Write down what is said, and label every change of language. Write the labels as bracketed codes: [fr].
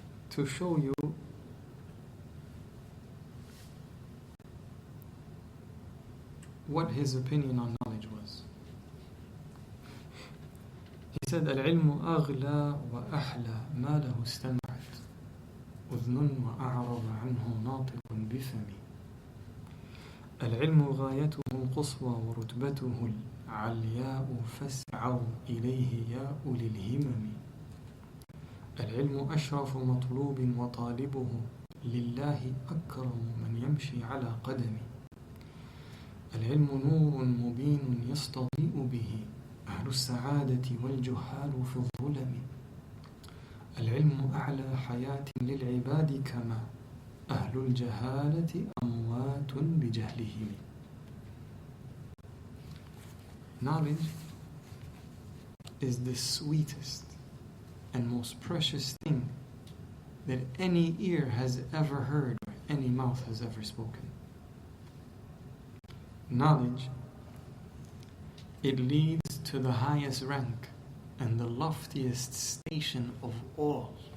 [en] To show you what his opinion on knowledge was. He said, [ar] العلم أغلى وأحلى ما له استمعت أذن وأعرض عنه ناطق بفم. العلم غايته القصوى ورتبته العلياء فاسعوا إليه يا أولي الهمم. العلم أشرف مطلوب وطالبه لله أكرم من يمشي على قدم. العلم نور مبين يستضيء به أهل السعادة والجهال في الظلم. العلم أعلى حياة للعباد كما أهل الجهالة أموات بجهلهم. [en] Knowledge is the sweetest and most precious thing that any ear has ever heard or any mouth has ever spoken. Knowledge, it leads to the highest rank and the loftiest station of all.